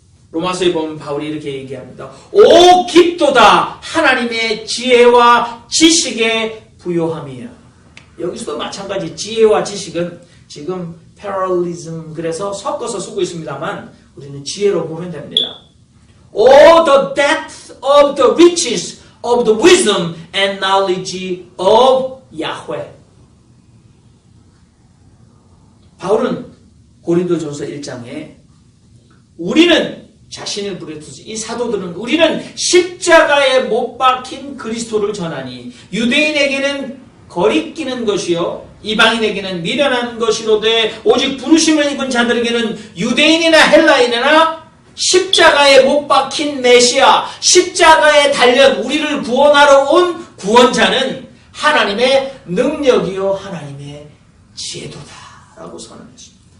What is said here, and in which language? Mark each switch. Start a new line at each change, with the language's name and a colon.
Korean: 로마서에 보면 바울이 이렇게 얘기합니다. 오 깊도다 하나님의 지혜와 지식의 부요함이야. 여기서도 마찬가지 지혜와 지식은 지금 패러리즘 그래서 섞어서 쓰고 있습니다만 우리는 지혜로 보면 됩니다.
English: Oh the depth of the riches of the wisdom and knowledge of Yahweh.
Korean: 바울은 고린도전서 1장에 우리는 자신을 부르듯이 이 사도들은 우리는 십자가에 못 박힌 그리스도를 전하니 유대인에게는 거리끼는 것이요 이방인에게는 미련한 것이로되 오직 부르심을 입은 자들에게는 유대인이나 헬라인이나 십자가에 못 박힌 메시아 십자가에 달려 우리를 구원하러 온 구원자는 하나님의 능력이요 하나님의 지혜도다라고 선언했습니다.